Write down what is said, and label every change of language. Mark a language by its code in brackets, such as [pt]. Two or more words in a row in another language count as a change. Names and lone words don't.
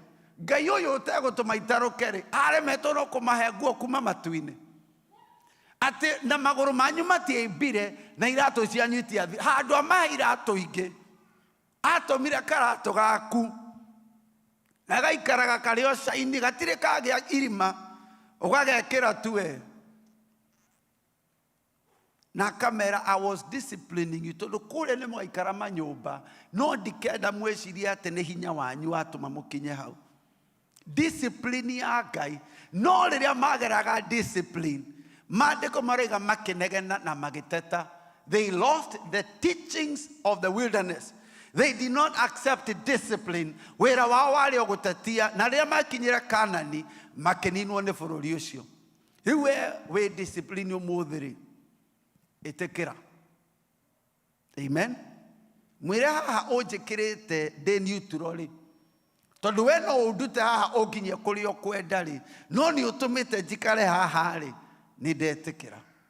[ki] Ngai ũyũ ũtegũtũma itarũke-rĩ aremetwo no kũmahe nguo kuma matu-inĩ atĩ na magũrũ manyu matiaimbire na iratũ cianyu itiathi handũ amahe iratũ ingĩ atũmire karatũ gaku na gaikaraga karĩ o caini gatirĩ kagĩa irima ũgagekĩra tu we na kamera. [en] I was disciplining you [ki] tondũ kũrĩa nĩ mũgaikara manyũmba no ndikenda mwĩcirie atĩ nĩ hinya wanyu watũma mũkinye hau. Discipline ya Ngai no rĩrĩa mageraga discipline mandĩko maroiga makĩnegena na magĩteta. [en] They lost the teachings of the wilderness. They did not accept discipline. [ki] Wĩra wao warĩ o gũtetia na rĩrĩa makinyire Kanani makĩninwo nĩ bũrũri ũcio. Rĩu we discipline ũmũthĩ-rĩ ĩtĩkĩra. Amen. Mwĩre haha ũnjĩkĩrĩte ndĩ neutral-rĩ tondu we no ũndute haha ũnginyie kũrĩa ũkwenda-rĩ no nĩ ũtũmĩte njikare haha-rĩ nĩ ndetĩkĩra.